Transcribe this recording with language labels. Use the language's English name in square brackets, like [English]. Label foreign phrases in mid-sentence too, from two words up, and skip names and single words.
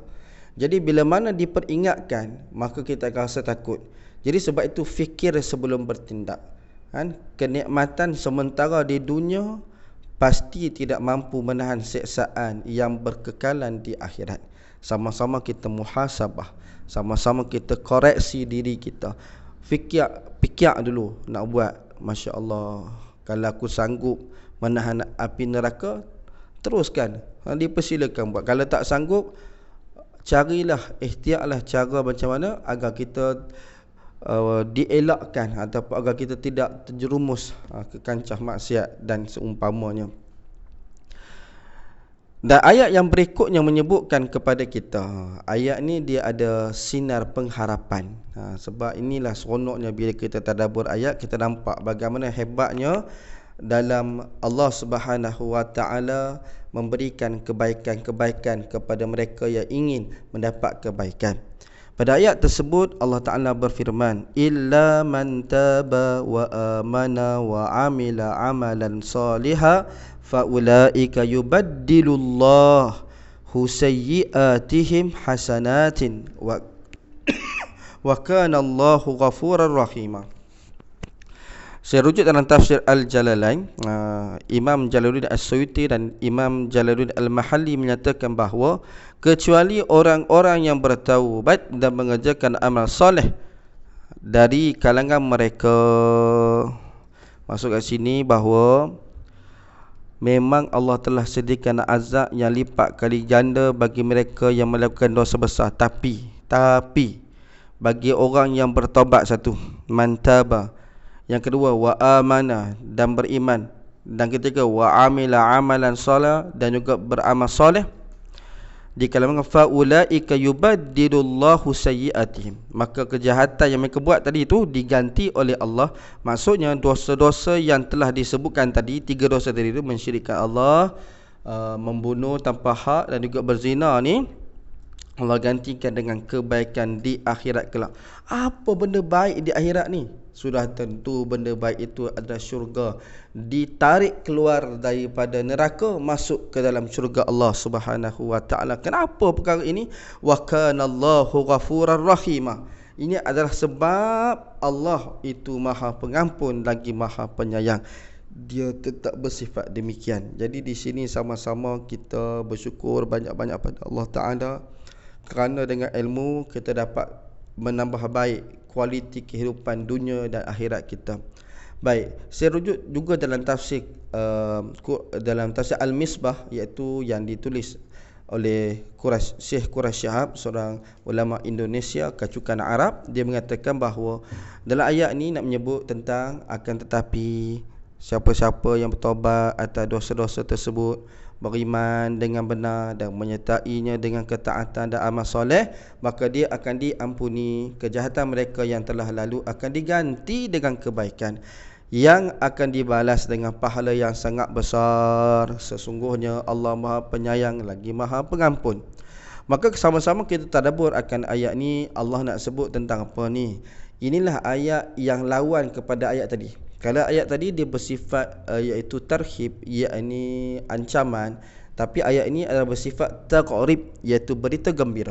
[Malay] Jadi bila mana diperingatkan, maka kita akan rasa takut. Jadi sebab itu fikir sebelum bertindak. Kenikmatan sementara di dunia pasti tidak mampu menahan siksaan yang berkekalan di akhirat. Sama-sama kita muhasabah, sama-sama kita koreksi diri kita. Fikir dulu nak buat, [Arabic] ما شاء الله, [Malay] kalau aku sanggup menahan api neraka, teruskan, dipersilakan buat. Kalau tak sanggup, carilah, ikhtiarlah cara macam mana agar kita dielakkan ataupun agar kita tidak terjerumus ke kancah maksiat dan seumpamanya. Dan ayat yang berikutnya menyebutkan kepada kita, ayat ni dia ada sinar pengharapan. Sebab inilah seronoknya bila kita tadabbur ayat, kita nampak bagaimana hebatnya dalam Allah [Arabic] سبحانه وتعالى [Malay] memberikan kebaikan-kebaikan kepada mereka yang ingin mendapat kebaikan. Pada ayat tersebut Allah Ta'ala berfirman, [Arabic] إلا من تاب وآمن وعمل عملا صالحا فأولئك يبدل الله سيئاتهم حسنات وكان الله غفورا رحيما. [Malay] Saya rujuk dalam tafsir Al-Jalalain, Imam Jalaluddin As-Suyuti dan Imam Jalaluddin Al-Mahalli menyatakan bahawa kecuali orang-orang yang bertaubat dan mengerjakan amal soleh dari kalangan mereka. Masuk kat sini bahawa memang Allah telah sediakan azab yang lipat kali ganda bagi mereka yang melakukan dosa besar. Tapi bagi orang yang bertaubat, satu, mantaba, yang kedua [Arabic] وآمن, [Malay] dan beriman, dan ketiga [Arabic] وعمل عملا صالحا, [Malay] dan juga beramal soleh, di kalangan [Arabic] فأولئك يبدل الله سيئاتهم, [Malay] maka kejahatan yang mereka buat tadi itu diganti oleh Allah. Maksudnya dosa-dosa yang telah disebutkan tadi, tiga dosa tadi itu, mensyirikkan Allah, membunuh tanpa hak, dan juga berzina ni, Allah gantikan dengan kebaikan di akhirat kelak. Apa benda baik di akhirat ni? Sudah tentu benda baik itu adalah syurga. Ditarik keluar daripada neraka, masuk ke dalam syurga Allah [Arabic] سبحانه وتعالى. [Malay] Kenapa perkara ini? [Arabic] وكان الله غفورا رحيما. [Malay] Ini adalah sebab Allah itu Maha Pengampun lagi Maha Penyayang. Dia tetap bersifat demikian. Jadi di sini sama-sama kita bersyukur banyak-banyak pada Allah Ta'ala, kerana dengan ilmu kita dapat menambah baik kualiti kehidupan dunia dan akhirat kita. Baik, saya rujuk juga dalam tafsir Al-Misbah, iaitu yang ditulis oleh Syekh Quraisy Shihab, seorang ulama Indonesia kacukan Arab. Dia mengatakan bahawa dalam ayat ni nak menyebut tentang akan tetapi siapa-siapa yang bertaubat atas dosa-dosa tersebut, beriman dengan benar dan menyertainya dengan ketaatan dan amal soleh, maka dia akan diampuni kejahatan mereka yang telah lalu, akan diganti dengan kebaikan yang akan dibalas dengan pahala yang sangat besar. Sesungguhnya Allah Maha Penyayang lagi Maha Pengampun. Maka sama-sama kita tadabbur akan ayat ni. Allah nak sebut tentang apa ni? Inilah ayat yang lawan kepada ayat tadi. Kalau ayat tadi dia bersifat iaitu tarhib, yakni ancaman, tapi ayat ini adalah bersifat taqrib, iaitu berita gembira.